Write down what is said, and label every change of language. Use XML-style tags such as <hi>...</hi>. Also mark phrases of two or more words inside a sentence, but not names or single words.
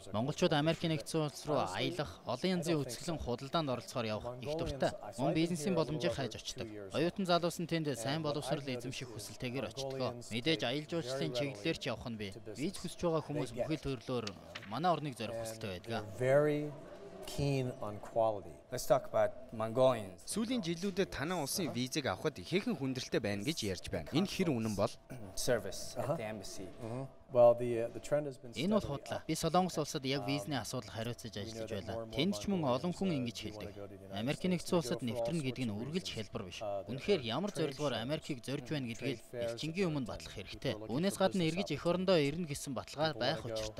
<mn>Монголчууд Америкийн нэгдсэн улс руу аялах, олон янзын үзэсгэлэн худалдаанд оролцохоор явах их дуртай. Мөн бизнесийн боломжийг хайж очдог. Оюутан залуус нь тэнд сайн боловсрол эзэмших хүсэлтэйгээр очдог. Мэдээж аялал жуулчлалын чиглэлээр ч явах нь бий. Виз хүсэж байгаа хүмүүс бүхэл төрлөөр манай орныг зорих хүсэлтэй байдаг.</mn> <en>Let's talk about Mongolians.</en> <mn>Сүүлийн жилүүдэд танай улсын визийг авахд ихээхэн хүндрэлтэй байна гэж ярьж байна. Энэ хэр үнэн бол?</mn> <en>Service at the embassy.</en> <mn>Энэ бол худлаа. Би Солонгос улсад яг визний асуудал хариуцаж ажиллаж байлаа. Тэнд ч мөн олон хүн ингэж хэлдэг. Америкийн нэгдсэн улсад нэвтрэнэ гэдэг нь үргэлж хялбар биш. Үнэхээр ямар зорилгоор Америкийг зорж байна гэдгийг элчингийн өмнө батлах хэрэгтэй. Үүнээс гадна эргэж эх орондоо ирнэ гэсэн баталгаа байх учиртай.</mn>